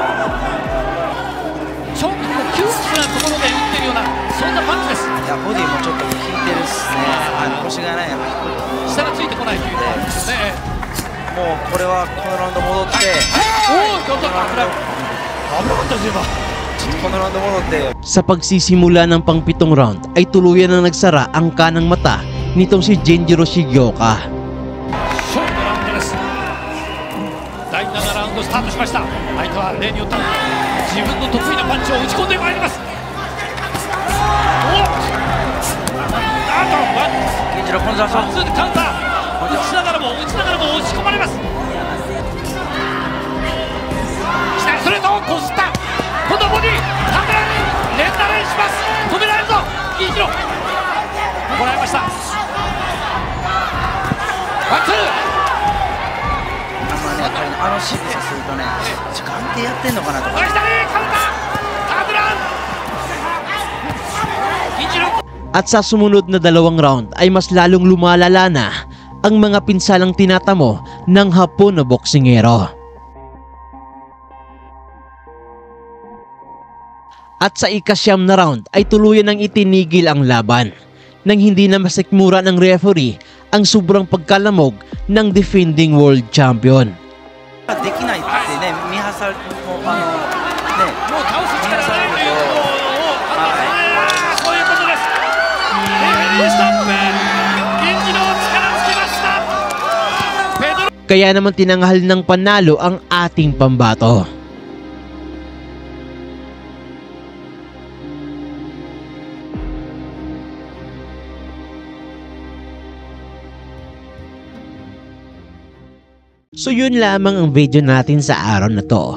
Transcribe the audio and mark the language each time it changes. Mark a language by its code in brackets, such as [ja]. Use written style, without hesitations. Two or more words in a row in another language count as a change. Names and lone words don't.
[ja] ちょっと窮屈なところで打ってるようなそんなパンチです。いやボディもちょっと効いてるっすね。腰がね下がついてこないという感じですね。もうこれはこのラウンド戻って、おお、どんどん危ない。危なかったです今。ちょっとこのラウンド戻って。 [tl] Sa pagsisimula ng pang-7 round ay tuluyan na nagsara ang kanang mata nitong si Genjiro Shigeoka. [ja] 勝負のラウンドです。第7ラウンドスタートしました。相手は例によって自分の得意なパンチを打ち込んでまいります。銀次郎今度はワンツーでカウンター打ちながらも押し込まれます。左ストレートをこすった。今度はボディカメラに連打連します。止められるぞ銀次郎。もらいました。ワンツー。あの仕草するとね、時間でやってんのかなとか。 [tl] At sa sumunod na 2 round ay mas lalong lumalala na ang mga pinsalang tinatamo ng Hapon na boksingero. At sa ika-9 na round ay tuluyan ng itinigil ang laban nang hindi na masikmura ng referee ang sobrang pagkalamog ng defending world champion. [ja] できないってね、見張されてもね、もう倒す力がないというのをそういうことです。レフェリーストップ。銀次郎力つけました。 [tl] Kaya naman tinanghal ng panalo ang ating pambato. So yun lamang ang video natin sa araw na to.